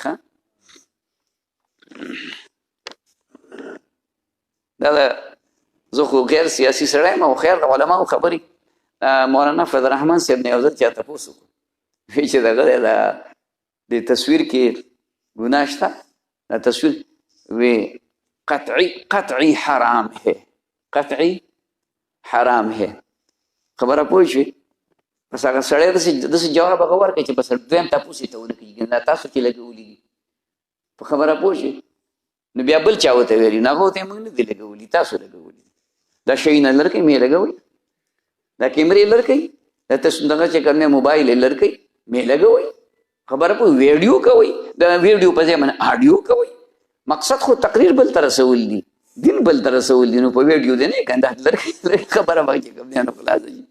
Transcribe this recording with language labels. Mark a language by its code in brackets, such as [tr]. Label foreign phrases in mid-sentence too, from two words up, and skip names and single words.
[ps] ښه دا زه خو غیر سیاسي سړی یم او خیر د علماو خبرې مولانا فضل الرحمن صاحب نه یو ځل چا تپوس وکړو وایي چې دغه دی د تصویر کې ګناه شته دا تصویر وی [ur] قطعی حرام ہے قطعی حرام ہے. [ps] خبره پوه شوې بس هغه سړی داسې جواب هغه ورکړي چې بس دویم تپوس یې ته ونه کېږي دا تاسو چې لګولي دي په خبره پوه شوې نو بیا بل چا ورته ویلي نو هغه ورته موږ نه دي لګولي تاسو لګولي دا شیونه لرکوي مې لګوئ دا کیمرې لرکوي دا دغه چې کوم موبایل یې لرکوي مې لګوئ خبره پوه ویډیو کوئ د ویډیو په ځای باندې آډیو کوئ مقصد خو تقریر بل ته رسول دي دین بل ته رسول دي نو په ویډیو دی نه کنده لرکوي خبره به چې کوم دی نو خلاصه شي.